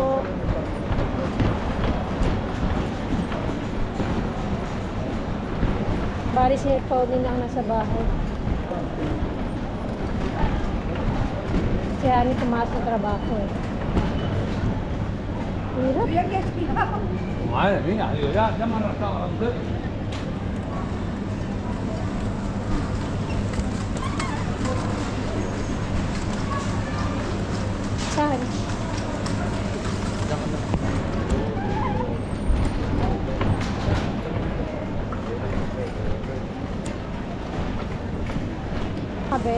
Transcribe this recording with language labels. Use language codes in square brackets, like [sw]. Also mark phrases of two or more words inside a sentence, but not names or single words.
[tl] Bari si Pauline ang nasa bahay. Kaya ano tumaas na trabaho eh. Hirap. Ay, [es] mira, ya me han rascado la mujer. [tl] Saan? Kabe?